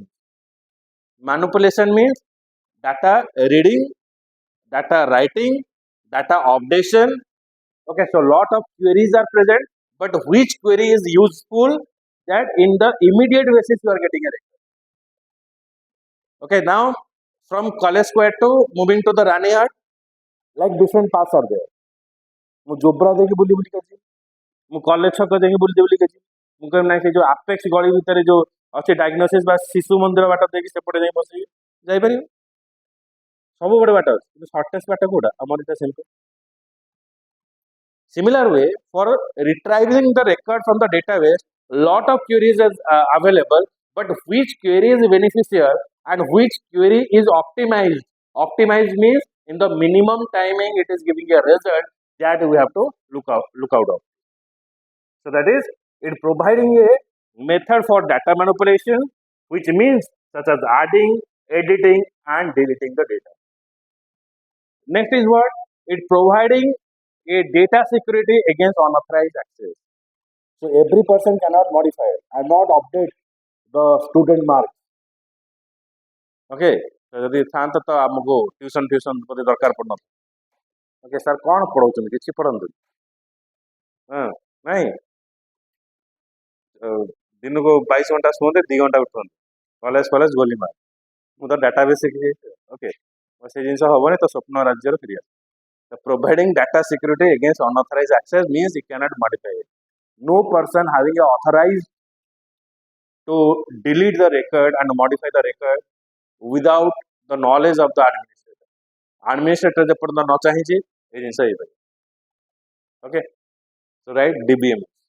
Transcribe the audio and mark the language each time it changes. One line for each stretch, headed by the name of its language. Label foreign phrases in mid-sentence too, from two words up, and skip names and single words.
English: Manipulation means data reading, data writing, data updation. Okay, so lot of queries are present, but which query is useful, that in the immediate basis you are getting a record. Okay, now from College Square to moving to the Ranihat, like different paths are there.
Odia: ମୁଁ ଜୋବ୍ରା ଦେଇକି ବୁଲି ବୁଲି ଗଲି, ମୁଁ କଲେଜ ଛକ ଦେଇକି ବୁଲି ବୁଲି ଗଲି, ମୁଁ କହିବି ନାଇଁ ସେ ଯୋଉ ଆପେକ୍ସ ଗଳି ଭିତରେ ଯୋଉ ଅଛି ଡାଇଗ୍ନୋସିସ୍ ବା ଶିଶୁ ମନ୍ଦିର ବାଟ ଦେଇକି ସେପଟେ ଯାଇ ବସିକି ଯାଇପାରିବି, ସବୁ ଗୋଟେ ବାଟ ଅଛି, କିନ୍ତୁ ସର୍ଟେଷ୍ଟ ବାଟ କୋଉଟା ଆମର ଏଟା ସେମିତି.
English: Similar way, for retrieving the record from the database, lot of queries is available, but which query is beneficial and which query is optimized. Optimized means in the minimum timing it is giving a result, that we have to look out of. So that is it providing a method for data manipulation, which means such as adding, editing, and deleting the data. Next is what? It providing a data security against unauthorized access. So every person cannot modify it and not update the student marks. Okay.
Odia: ଯଦି ଥାନ୍ତା ତ ଆମକୁ ଟ୍ୟୁସନ ବୋଧେ ଦରକାର ପଡୁନଥିଲା.
English: okay sir
Odia: କ'ଣ ପଢଉଛନ୍ତି? କିଛି ପଢନ୍ତୁନି. ହଁ ନାଇଁ, ଦିନକୁ 22 ଘଣ୍ଟା ଶୁଅନ୍ତେ, 2 ଘଣ୍ଟା ଉଠନ୍ତି, କଲେଜ ଗୋଲିମାର. ମୁଁ ତ ଡାଟାବେସ୍ ଶିଖିଯାଇଛି. ଓକେ, ସେ ଜିନିଷ ହବନି, ତ ସ୍ୱପ୍ନ ରାଜ୍ୟରେ ଫେରିଆସ.
English: Providing data security against unauthorized access means you cannot modify it. No person having a authorized to delete the record and modify the record without the knowledge of the administrator.
Odia: Administrator ଯେପର୍ଯ୍ୟନ୍ତ ନ ଚାହିଁଛି ଏ ଜିନିଷ ହେଇପାରିବ.
English: Okay, so right, DBM.